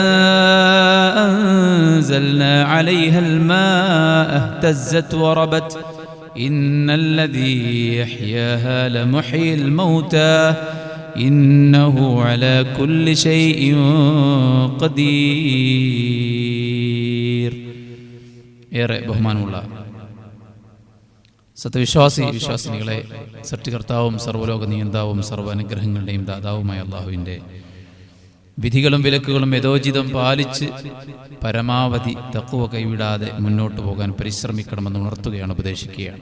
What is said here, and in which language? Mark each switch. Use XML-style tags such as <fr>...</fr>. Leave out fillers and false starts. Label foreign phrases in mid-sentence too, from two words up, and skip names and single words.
<ar>أنزلنا عليها الماء اهتزت وربت إن الذي يحياها لمحيي الموتى إنه على كل شيء قدير.</ar> <ml>ഏറെ ബഹുമാനമുള്ള സത്യവിശ്വാസിനികളെ, സൃഷ്ടികർത്താവും സർവ്വലോക നിയന്താവും സർവ്വ അനുഗ്രഹങ്ങളുടെയും ദാതാവുമായ അള്ളാഹുവിൻ്റെ വിധികളും വിലക്കുകളും യഥോചിതം പാലിച്ച് പരമാവധി തഖ്വ കൈവിടാതെ മുന്നോട്ട് പോകാൻ പരിശ്രമിക്കണമെന്ന് ഉണർത്തുകയാണ്, ഉപദേശിക്കുകയാണ്.</ml>